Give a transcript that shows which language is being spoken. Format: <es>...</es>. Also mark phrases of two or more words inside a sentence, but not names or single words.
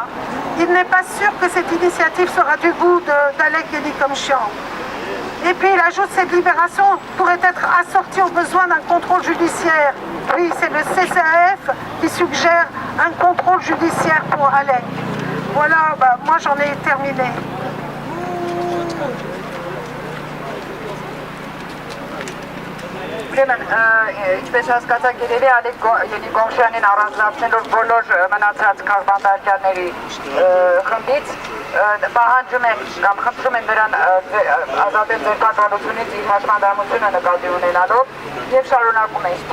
<fr>Il n'est pas sûr que cette initiative sera du goût d'Alek Henikomichian. Et puis il ajoute que cette libération pourrait être assortie au besoin d'un contrôle judiciaire. Oui, c'est le CCAF qui suggère un contrôle judiciaire pour Alek. Voilà, moi j'en ai terminé.</fr> <hy>Ուրեմն, ինչպես հասկացաք, երևի Ալեք Ենիկոմշյանին առանձնացնելով բոլոր մնացած քաղբանտարկյալների խմբից պահանջում են կամ խնդրում են նրան ազատել ձերբակալությունից իր հաշմանդամությունը նկատի ունենալով եւ շարունակում են.</hy>